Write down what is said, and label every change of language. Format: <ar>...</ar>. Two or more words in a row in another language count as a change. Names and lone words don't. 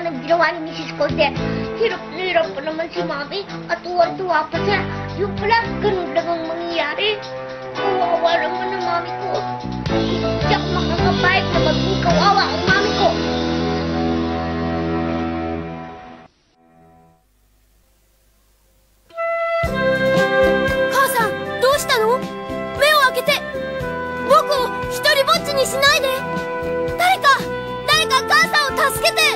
<tl>ginawa ni Mrs. Cosette. Hirap na hirap pa naman si Mami at tuwa-tuwa pa siya. Yung pala, ganun lang ang mangyayari. Kawawa naman ang Mami ko. Hindi ako makakapayag na maging kawawa ang Mami ko.</tl> <ja>Kasa-san, どうしたの？目を開けて。僕を一人ぼっちにしないで。誰か母さんを助けて。</ja>